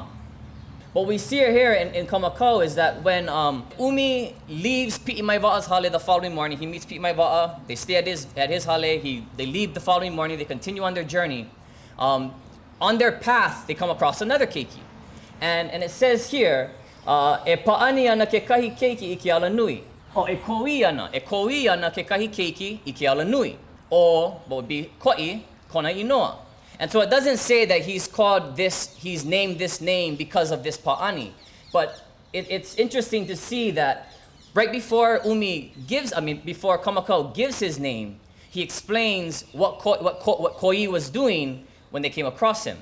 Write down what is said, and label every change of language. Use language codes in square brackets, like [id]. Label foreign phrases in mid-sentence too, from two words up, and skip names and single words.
[en] What we see here in Kamakau is that when Umi leaves Pi'i Mai Va'a's hale the following morning, he meets Pi'i Mai Va'a, they stay at his hale, they leave the following morning, they continue on their journey. On their path, they come across another keiki. And it says here, [haw] e pa'ani ana ke kahi keiki I ke ala nui. O e ko'i ana ke kahi keiki I ke ala nui. [en] Or what would be ko'i, [haw] kona inoa. [en] And so it doesn't say that he's named this name because of this pa'ani. But it's interesting to see that right before before Kamakau gives his name, he explains what Ko'i was doing when they came across him.